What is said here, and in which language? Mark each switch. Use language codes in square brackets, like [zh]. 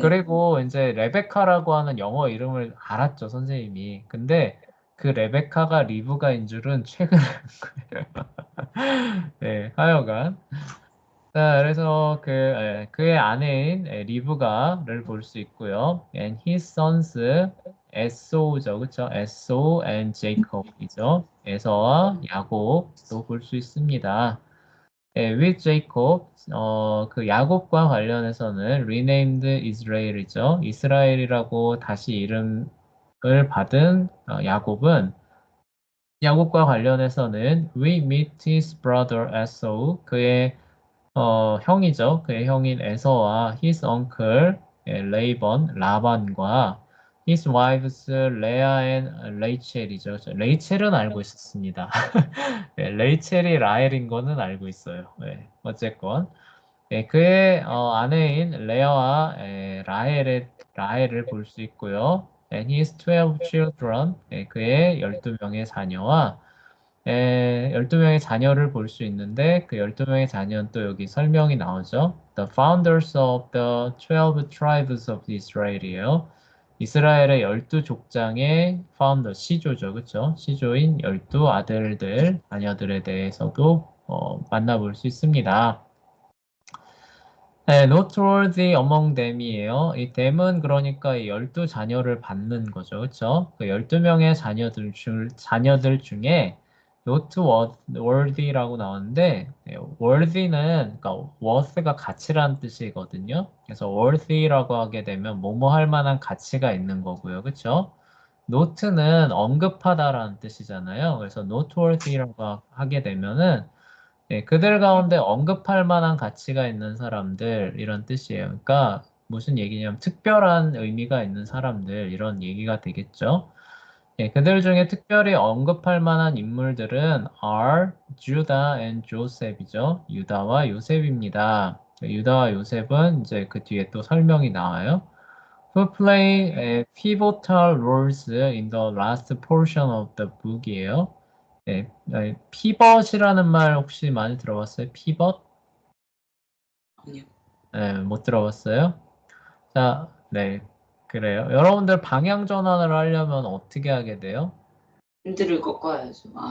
[ko] 그리고 이제 레베카라고 하는 영어 이름을 알았죠, 선생님이. 근데 그 레베카가 리브가인 줄은 최근에 네, 하여간. 자, 그래서 그의 아내인 리브가를 볼 수 있고요. [en] And his sons 에소죠, 그렇죠? [ko] 에소 and Jacob 이죠. 에서와 야곱도 볼 수 있습니다. with Jacob, 그 야곱과 관련해서는 renamed Israel 이죠. 이스라엘이라고 다시 이름을 받은 야곱은 야곱과 관련해서는 we meet his brother Esau, 그의 형이죠. 그의 형인 에서와 his uncle 레이번 라반과 his wives 레아 and 레이첼이죠. 레이첼은 알고 있었습니다. 레이첼이 라헬인 거는 알고 있어요. 어쨌건 그의 아내인 레아와 라헬을 볼 수 있고요. And his 12 children, 그의 12명의 자녀와 12명의 자녀를 볼 수 있는데 그 12명의 자녀는 또 여기 설명이 나오죠. [en] The founders of the 12 tribes of Israel이에요. [ko] 이스라엘의 12족장의 파운더, 시조죠. 그쵸? 시조인 12 아들들, 자녀들에 대해서도 만나볼 수 있습니다. [en] noteworthy among them이에요. [ko] 이 them은 그러니까 이 12자녀를 받는 거죠. 그쵸? 그 12명의 자녀들 중에 noteworthy라고 나오는데, worthy는, 그러니까 worth가 가치라는 뜻이거든요. 그래서 worthy라고 하게 되면 뭐뭐 할 만한 가치가 있는 거고요. 그쵸? note는 언급하다라는 뜻이잖아요. 그래서 noteworthy라고 하게 되면은 그들 가운데 언급할 만한 가치가 있는 사람들 이런 뜻이에요. 그러니까 무슨 얘기냐면 특별한 의미가 있는 사람들 이런 얘기가 되겠죠. 예, 그들 중에 특별히 언급할 만한 인물들은 are Judah and Joseph 이죠. 유다와 요셉입니다. 유다와 요셉은 이제 그 뒤에 또 설명이 나와요. [en] Who play pivotal roles in the last portion of the book이에요. [ko] 예, pivot이라는 말 혹시 많이 들어봤어요? [en] pivot? [ko] 아니요. 예, 못 들어봤어요? 자, 네, 그래요. 여러분들 방향 전환을 하려면 어떻게 하게 돼요? 핸들을 꺾어야죠. 아,